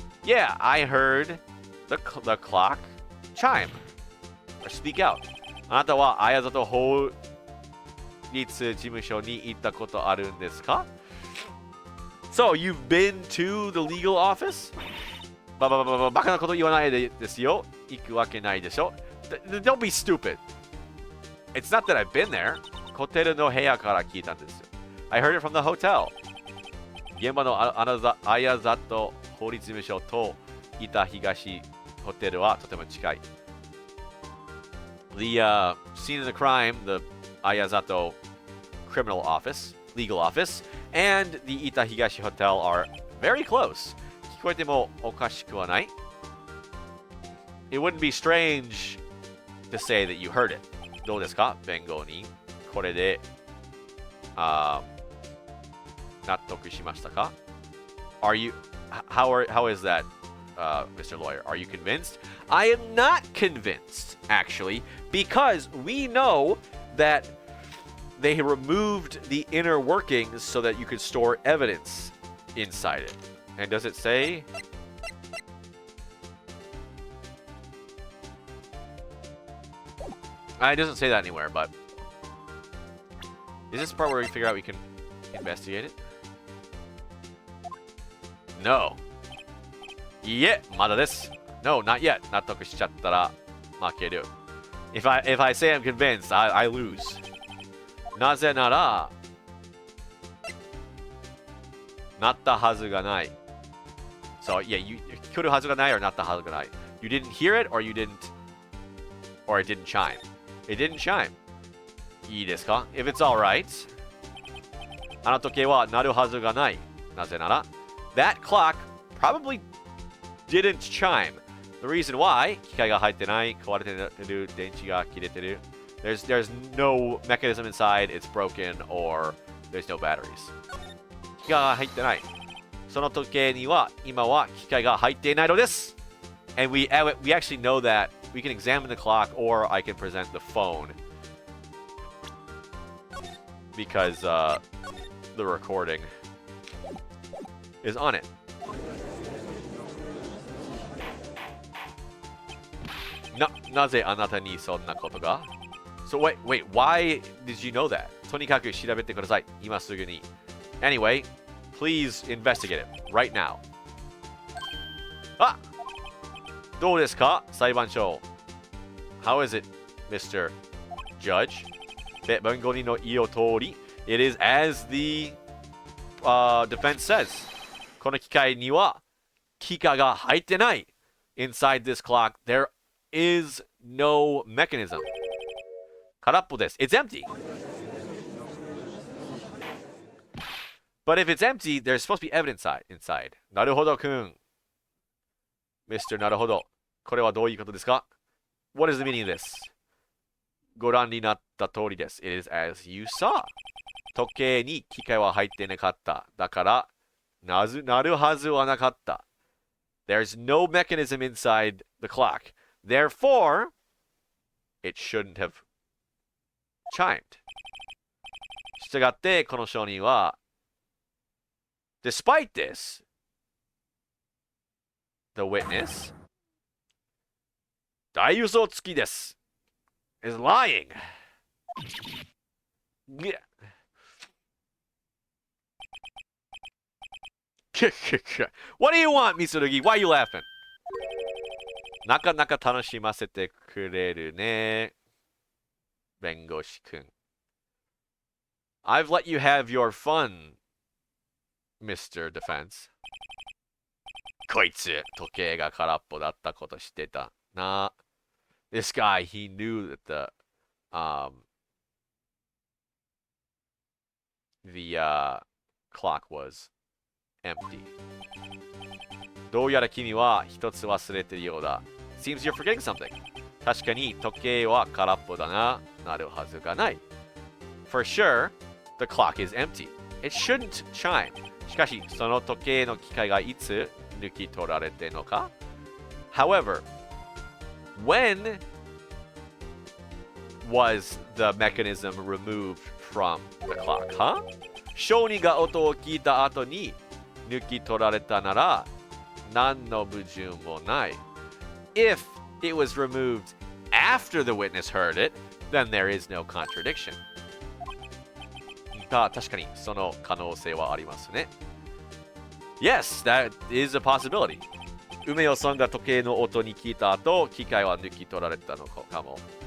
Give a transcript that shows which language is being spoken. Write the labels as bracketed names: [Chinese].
[English] Yeah, I heard the clock chime. Or speak out. [Japanese] あなたは綾里法律事務所に行ったことあるんですか？ [English] So, you've been to the legal office? [Japanese] バカなこと言わないですよ。行くわけないでしょ。 [English] Don't be stupid. It's not that I've been there. [Japanese] ホテルの部屋から聞いたんですよ。 [English] I heard it from the hotel. [Japanese] 現場の綾里法律事務所と北東ホテルはとても近い。 [English] The scene of the crime, the Ayazato criminal office, legal office, and the Ita Higashi Hotel are very close. [Japanese] 聞こえてもおかしくはない。 [English] It wouldn't be strange to say that you heard it. [Japanese] どうですか、弁護人？これで、納得しましたか？ [English] Are you? How is that, Mr. Lawyer? Are you convinced? I am not convinced, actually, because we know that they removed the inner workings so that you could store evidence inside it. And does it say? It doesn't say that anywhere, but is this the part where we figure out we can investigate it? No. [Japanese] いいえ、まだです。 [English] No, not yet. [Japanese] 納得しちゃったら負ける。 [English] If I say I'm convinced, I lose. [Japanese] なぜなら、なったはずがない。 [English] So, yeah, you [Japanese] 来るはずがない [English] or [Japanese] なったはずがない。 [English] You didn't hear it or you didn't, or it didn't chime. It didn't chime. [Japanese] いいですか? [English] If it's alright, [Japanese] あの時計は鳴るはずがない。なぜなら、 [English] that clock probably didn't chime. The reason why, [Japanese] 機械が入ってない、壊れてる、電池が切れてる。 [English] There's no mechanism inside, it's broken, or there's no batteries. [Japanese] 機械が入ってない。その時計には今は機械が入っていないのです。 [English] And we actually know that. We can examine the clock, or I can present the phone. Because the recording is on it. [Japanese] Naぜあなたにそんなことが? [English] So wait, why did you know that? [Japanese] とにかく調べてください。今すぐに。 [English] Anyway, please investigate it right now. [Japanese] あ!どうですか裁判長? [English] How is it, Mr. Judge? [Japanese] で、弁護人の言う通り、 [English] it is as the defense says. [Japanese] この機械には機械が入ってない。 [English] Inside this clock, there is no mechanism. [Japanese] 空っぽです。 [English] It's empty. But if it's empty, there's supposed to be evidence inside. [Japanese] なるほど、くん。Mr. なるほど。これはどういうことですか? [English] What is the meaning of this? [Japanese] ご覧になった通りです。 [English] It is as you saw. [Japanese] 時計に機械は入ってなかった。だから、なるはずはなかった。 [English] There's no mechanism inside the clock. Therefore, it shouldn't have chimed. [Japanese] したがって、この証人は、 [English] Despite this, the witness, [Japanese] 大嘘つきです。 [English] is lying. Yeah. What do you want, Mitsurugi? Why are you laughing? [Japanese] なかなか楽しませてくれるね。弁護士くん。 [English] I've let you have your fun, Mr. Defense. [Japanese] こいつ、時計が空っぽだったこと知ってたな。 [English] This guy, he knew that the clock was empty. [Japanese] どうやら君は一つ忘れているようだ。 [English] Seems you're forgetting something. [Japanese] 確かに時計は空っぽだな。なるはずがない。 [English] For sure, the clock is empty. It shouldn't chime. [Japanese] しかし、その時計の機械がいつ抜き取られているのか? [English] However, when was the mechanism removed from the clock? Huh? [Japanese] 小児が音を聞いた後に抜き取られたなら何の矛盾もない。 [English] If it was removed after the witness heard it, then there is no contradiction. [Japanese] 確かにその可能性はありますね。 [English] Yes, that is a possibility. [Japanese] 梅尾さんが時計の音に聞いた後、機械は抜き取られたのかも。